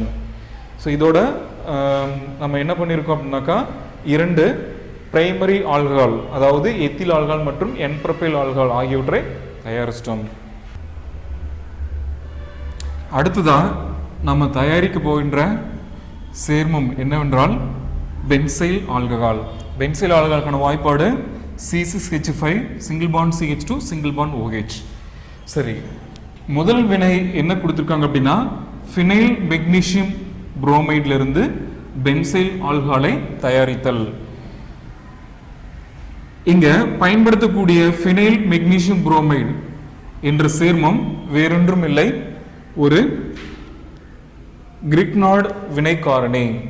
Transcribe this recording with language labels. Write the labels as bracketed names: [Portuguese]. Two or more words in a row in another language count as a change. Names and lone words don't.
[Tamil] ஸோ இதோட நம்ம என்ன பண்ணியிருக்கோம் அப்படின்னாக்கா 2 [English] primary alcohol, [Tamil] அதாவது [English] ethyl alcohol [Tamil] மற்றும் [English] N-propyl alcohol [Tamil] ஆகியவற்றை தயாரிச்சிட்டோம். அடுத்ததான் நம்ம தயாரிக்க போகின்ற சேர்மம் என்னவென்றால் [English] benzyl alcohol. benzyl alcohol [Tamil] வாய்ப்பாடு [English] C6H5 single bond CH2 single bond OH. [Tamil] சரி, முதல் வினை என்ன கொடுத்துருக்காங்க அப்படின்னா [English] phenyl magnesium bromide [Tamil] இருந்து [English] benzyl alcohol [Tamil] தயாரித்தல். இங்க பயன்படுத்தக்கூடிய [English] phenyl magnesium bromide [Tamil] என்ற சேர்மம் வேறொன்றும் இல்லை, ஒரு கிரிக்னார்ட் வினை காரணி.